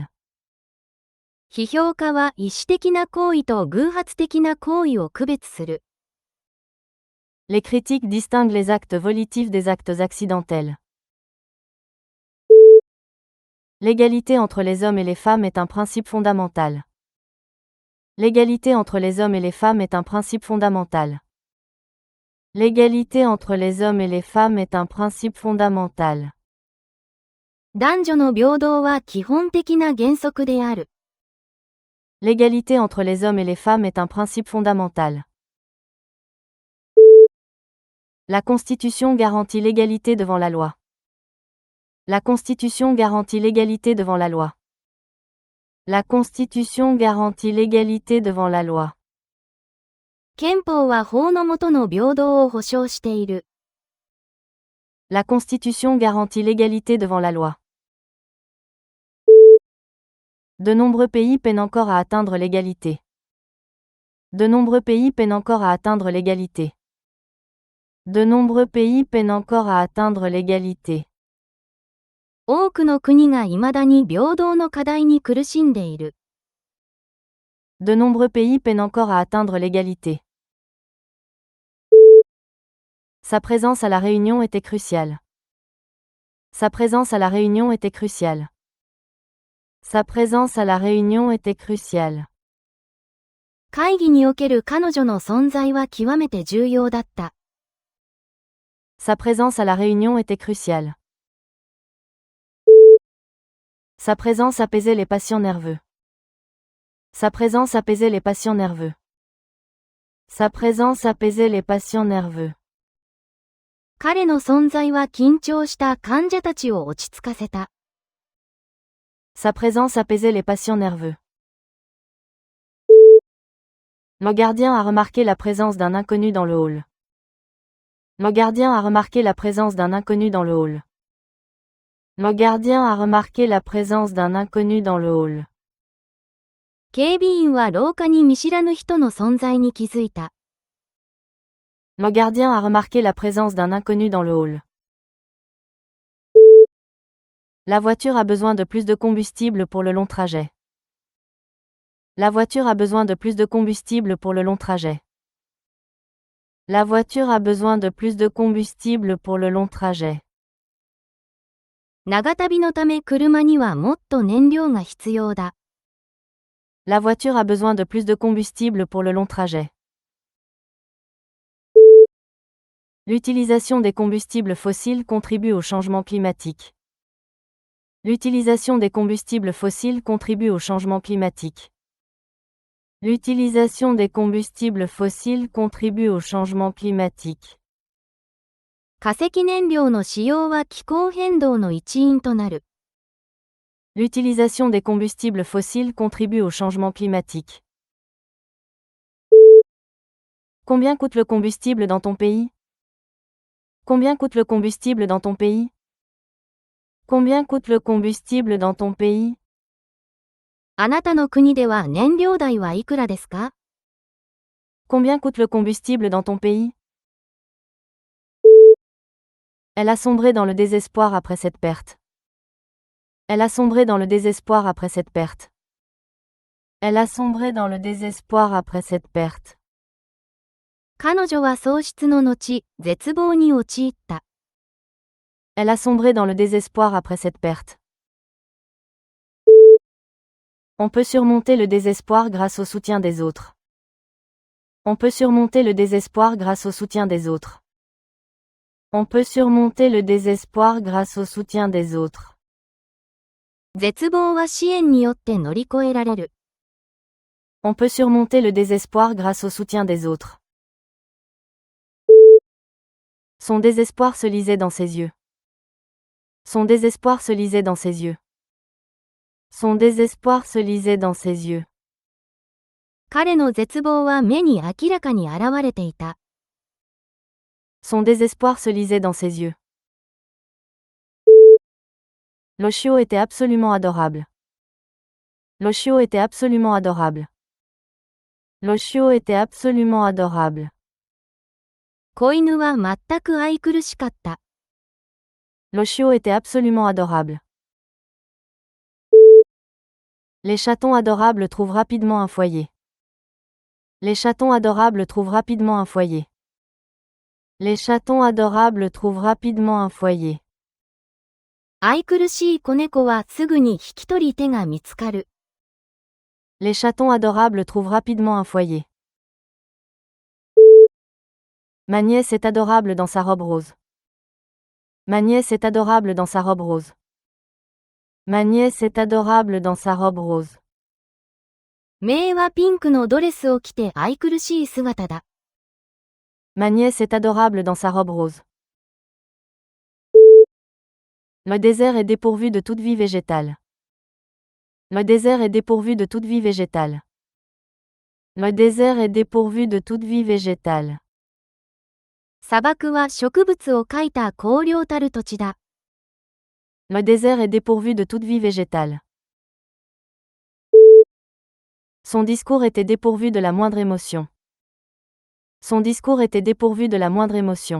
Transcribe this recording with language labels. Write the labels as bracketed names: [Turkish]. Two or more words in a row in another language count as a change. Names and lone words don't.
[Japanese] 批評家は意思的な行為と偶発的な行為を区別する。 [French] Les critiques distinguent les actes volitifs des actes accidentels. L'égalité entre les hommes et les femmes est un principe fondamental. L'égalité entre les hommes et les femmes est un principe fondamental. L'égalité entre les hommes et les femmes est un principe fondamental. [Japanese] 男女の平等は基本的な原則である。 [French] L'égalité entre les hommes et les femmes est un principe fondamental. La Constitution garantit l'égalité devant la loi. La Constitution garantit l'égalité devant la loi. La Constitution garantit l'égalité devant la loi. [Japanese] 憲法は法の下の平等を保障している。 [French] La Constitution garantit l'égalité devant la loi. De nombreux pays peinent encore à atteindre l'égalité. De nombreux pays peinent encore à atteindre l'égalité. De nombreux pays peinent encore à atteindre l'égalité. [Japanese] 多くの国が未だに平等の課題に苦しんでいる。 [French] De nombreux pays peinent encore à atteindre l'égalité. Sa présence à la réunion était cruciale. Sa présence à la réunion était cruciale. Sa présence à la réunion était cruciale. [Japanese] 会議における彼女の存在は極めて重要だった。 [French] Sa présence à la réunion était cruciale. Sa présence apaisait les patients nerveux. Sa présence apaisait les patients nerveux. Sa présence apaisait les patients nerveux. [Japanese] 彼の存在は緊張した患者たちを落ち着かせた。 [French] Sa présence apaisait les patients nerveux. Le gardien a remarqué la présence d'un inconnu dans le hall. Le gardien a remarqué la présence d'un inconnu dans le hall. Le gardien a remarqué la présence d'un inconnu dans le hall. [Japanese] 警備員は廊下に見知らぬ人の存在に気づいた。 [French] Le gardien a remarqué la présence d'un inconnu dans le hall. La voiture a besoin de plus de combustible pour le long trajet. La voiture a besoin de plus de combustible pour le long trajet. La voiture a besoin de plus de combustible pour le long trajet. [Japanese] 長旅のため車にはもっと燃料が必要だ。 [French] La voiture a besoin de plus de combustible pour le long trajet. L'utilisation des combustibles fossiles contribue au changement climatique. L'utilisation des combustibles fossiles contribue au changement climatique. L'utilisation des combustibles fossiles contribue au changement climatique. [Japanese] 化石燃料の使用は気候変動の一因となる。 [French] L'utilisation des combustibles fossiles contribue au changement climatique. Combien coûte le combustible dans ton pays? Combien coûte le combustible dans ton pays? Combien coûte le combustible dans ton pays? [Japanese] あなたの国では燃料代はいくらですか？ [French] Combien coûte le combustible dans ton pays? Elle a sombré dans le désespoir après cette perte. Elle a sombré dans le désespoir après cette perte. Elle a sombré dans le désespoir après cette perte. [Japanese] 彼女は喪失の後、絶望に陥った。 [French] Elle a sombré dans le désespoir après cette perte. On peut surmonter le désespoir grâce au soutien des autres. On peut surmonter le désespoir grâce au soutien des autres. On peut surmonter le désespoir grâce au soutien des autres. [Japanese] 絶望は支援によって乗り越えられる。 [French] On peut surmonter le désespoir grâce au soutien des autres. Son désespoir se lisait dans ses yeux. Son désespoir se lisait dans ses yeux. Son désespoir se lisait dans ses yeux. [Japanese] 彼の絶望は目に明らかに現れていた。 [French] Son désespoir se lisait dans ses yeux. L'Oshio était absolument adorable. L'Oshio était absolument adorable. L'Oshio était absolument adorable. [Japanese] 子犬は全く愛くるしかった。 [French] L'Oshio était absolument adorable. Les chatons adorables trouvent rapidement un foyer. Les chatons adorables trouvent rapidement un foyer. Les chatons adorables trouvent rapidement un foyer. [Japanese] 愛くるしい子猫はすぐに引き取り手が見つかる。 [French] Les chatons adorables trouvent rapidement un foyer. Ma nièce est adorable dans sa robe rose. Ma nièce est adorable dans sa robe rose. Ma nièce est adorable dans sa robe rose. [Japanese] メイはピンクのドレスを着て愛くるしい姿だ。 [French] Ma nièce est adorable dans sa robe rose. Le désert est dépourvu de toute vie végétale. Le désert est dépourvu de toute vie végétale. Le désert est dépourvu de toute vie végétale. [Japanese] 砂漠は植物を描いた荒涼たる土地だ。 [French] Le désert est dépourvu de toute vie végétale. Son discours était dépourvu de la moindre émotion. Son discours était dépourvu de la moindre émotion.